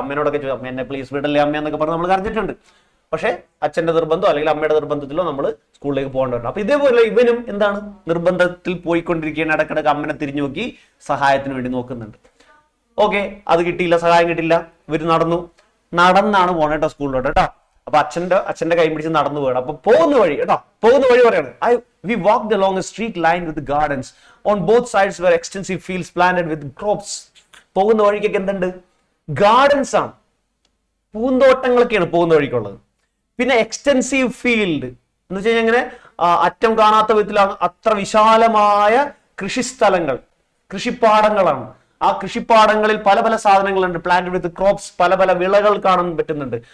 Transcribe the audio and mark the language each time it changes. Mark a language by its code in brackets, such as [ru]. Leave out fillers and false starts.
[ml] അമ്മേനോടൊക്കെ ചോദിച്ചു, അമ്മ എന്നെ പ്ലീസ് വിടല്ലേ അമ്മ എന്നൊക്കെ പറഞ്ഞ് നമ്മൾ കരഞ്ഞിട്ടുണ്ട്. പക്ഷെ അച്ഛന്റെ നിർബന്ധമോ അല്ലെങ്കിൽ അമ്മയുടെ നിർബന്ധത്തിലോ നമ്മൾ സ്കൂളിലേക്ക് പോകേണ്ടതുണ്ട്. അപ്പൊ ഇതേപോലെ ഇവനും എന്താണ് നിർബന്ധത്തിൽ പോയിക്കൊണ്ടിരിക്കുകയാണ്. ഇടക്കിടക്ക് അമ്മനെ തിരിഞ്ഞു നോക്കി സഹായത്തിന് വേണ്ടി നോക്കുന്നുണ്ട്. ഓക്കെ, അത് കിട്ടിയില്ല, സഹായം കിട്ടിയില്ല. ഇവര് നടന്നാണ് പോണേ കേട്ടോ സ്കൂളിലോട്ട് കേട്ടോ. അപ്പൊ അച്ഛന്റെ കൈ പിടിച്ച് നടന്നു പോകണം. അപ്പൊ പോകുന്ന വഴി പറയാണ് [en] we walked along a street lined with gardens. On both sides were extensive fields planted with crops. [ml] പോകുന്ന വഴിക്കൊക്കെ എന്തുണ്ട്? ഗാർഡൻസ് ആണ്, പൂന്തോട്ടങ്ങളൊക്കെയാണ് പോകുന്ന വഴിക്കുള്ളത്. പിന്നെ എക്സ്റ്റെൻസീവ് ഫീൽഡ് എന്ന് വെച്ച് കഴിഞ്ഞാൽ ഇങ്ങനെ അറ്റം കാണാത്ത വിധത്തിലാണ് അത്ര വിശാലമായ കൃഷിസ്ഥലങ്ങൾ, കൃഷിപ്പാടങ്ങളാണ്. ആ കൃഷിപ്പാടങ്ങളിൽ പല പല സാധനങ്ങളുണ്ട്. [en] plant with crops, [ml] പല പല വിളകൾ കാണാൻ പറ്റുന്നുണ്ട്.